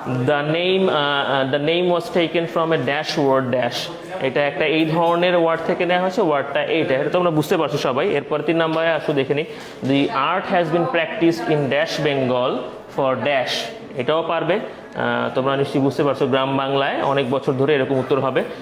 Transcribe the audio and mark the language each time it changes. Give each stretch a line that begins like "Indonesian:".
English: the name was taken from a dash word dash।
Bangla: এটা একটা এই ধরনের ওয়ার্ড থেকে নেওয়া হয়েছে, ওয়ার্ডটা এইটা, এটা তোমরা বুঝতে পারছো সবাই। এরপর 3 নম্বরে আসো দেখে নিই।
English: the art has been practiced in dash Bengal for dash।
Bangla: এটাও পারবে, তোমরা নিশ্চয়ই বুঝতে পারছো গ্রাম বাংলায় অনেক বছর ধরে এরকম উত্তর হবে।